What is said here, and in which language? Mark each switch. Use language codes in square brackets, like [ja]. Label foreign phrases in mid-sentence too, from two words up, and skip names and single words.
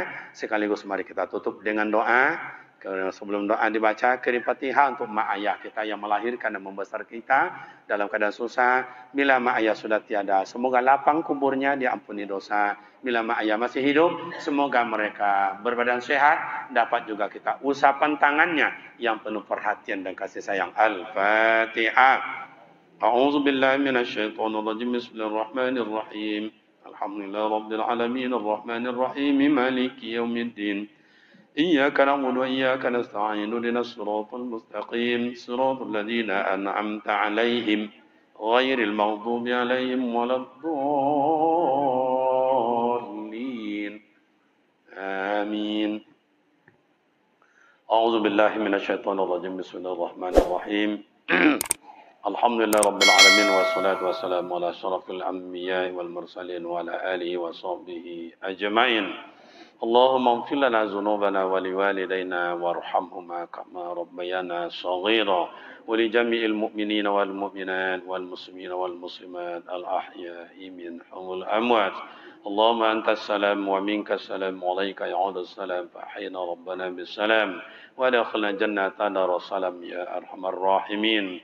[ms] Sekaligus mari kita tutup dengan doa. Sebelum doa dibaca, kirim Fatihah untuk mak ayah kita yang melahirkan dan membesar kita dalam keadaan susah. Bila mak ayah sudah tiada, semoga lapang kuburnya, diampuni dosa. Bila mak ayah masih hidup, semoga mereka berbadan sehat, dapat juga kita usapan tangannya yang penuh perhatian dan kasih sayang. Al-Fatihah. [ar] أعوذ بالله من الشيطان الرجيم بسم الله الرحمن الرحيم الحمد لله رب العالمين الرحمن الرحيم مالك يوم الدين إياك نعبد وإياك نستعين اهدنا الصراط المستقيم صراط الذين أنعمت عليهم غير المغضوب عليهم ولا الضالين آمين أعوذ بالله من الشيطان الرجيم بسم الله الرحمن الرحيم الحمد لله رب العالمين والصلاة والسلام على أشرف الأنبياء والمرسلين وعلى آله وصحبه أجمعين. اللهم اغفر لنا ذنوبنا ولوالدينا وارحمهما كما ربيانا صغيرا ولجميع المؤمنين والمؤمنات والمسلمين والمسلمات الأحياء منهم والأموات. اللهم أنت السلام ومنك السلام وإليك يعود السلام فأحينا ربنا بالسلام وأدخلنا جنة دار السلام يا أرحم الراحمين.